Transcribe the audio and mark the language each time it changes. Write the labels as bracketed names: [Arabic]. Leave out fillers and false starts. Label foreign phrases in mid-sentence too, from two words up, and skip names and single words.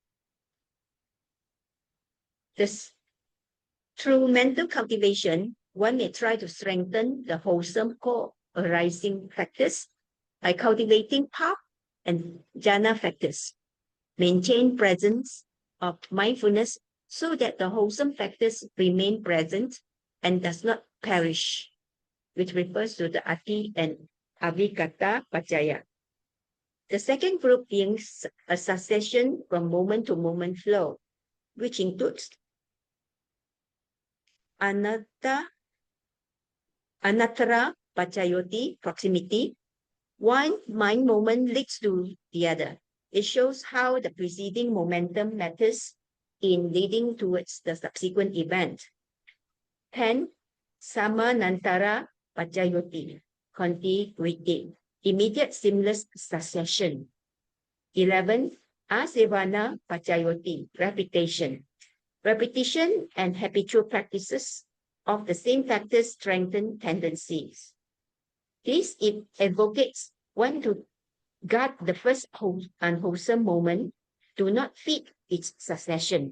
[English] Through mental cultivation, one may try to strengthen the wholesome co-arising factors by cultivating path and jhana factors. Maintain presence of mindfulness so that the wholesome factors remain present and does not perish, which refers to the ati and [Pali] avigata paccaya. [English] The second group being a succession from moment to moment flow, which includes [Pali] anattara paccayoti, [English] proximity. One mind moment leads to the other. It shows how the preceding momentum matters in leading towards the subsequent event. 10, [Pali] samanantara paccayoti, [English] contiguity, immediate seamless succession. [Pali] 11, asevana paccayoti, [English] repetition. Repetition and habitual practices of the same factors strengthen tendencies. This advocates one to guard the first unwholesome moment, do not feed its succession.